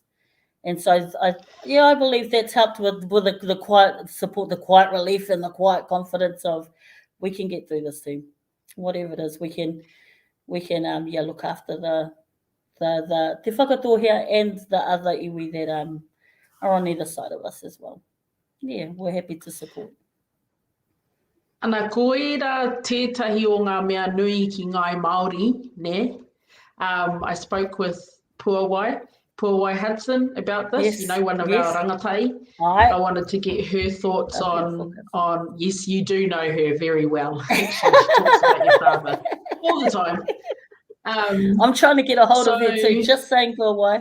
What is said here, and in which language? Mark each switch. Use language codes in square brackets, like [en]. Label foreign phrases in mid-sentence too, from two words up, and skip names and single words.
[en] And so I believe that's helped with the quiet support, the quiet relief, and the quiet confidence of we can get through this too, whatever it is. We can look after the te Whakatōhea and the other iwi that are on either side of us as well. Yeah, we're happy to support. [mi] Ana koera tētahi o ngā mea nui ki ngai Māori, ne? [en] I spoke with Puawai Hudson about this, yes, you know, one of yes. our rangatai. Right. I wanted to get her thoughts on, yes, you do know her very well. Actually, she talks about your father all the time. I'm trying to get a hold of her too, just saying Puawai.